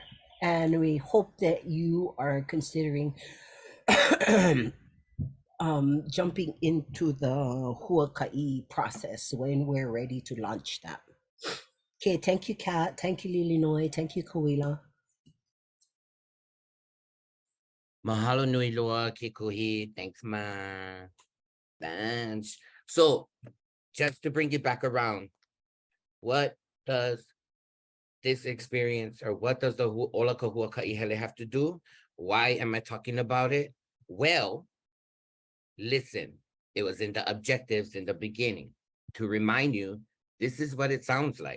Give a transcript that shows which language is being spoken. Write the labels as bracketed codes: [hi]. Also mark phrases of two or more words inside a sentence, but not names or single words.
[en] And we hope that you are considering jumping into the huakaʻi process when we're ready to launch that. Okay, thank you, Kat. Thank you, Lilinoe. Thank you, Kauila. [haw] Mahalo nui loa, Kekuhi. [en] Thanks, ma. Bench. So, just to bring it back around, what does this experience, or what does the Ola Ka Huakaʻihele have to do? Why am I talking about it? Well, listen, it was in the objectives in the beginning to remind you, this is what it sounds like.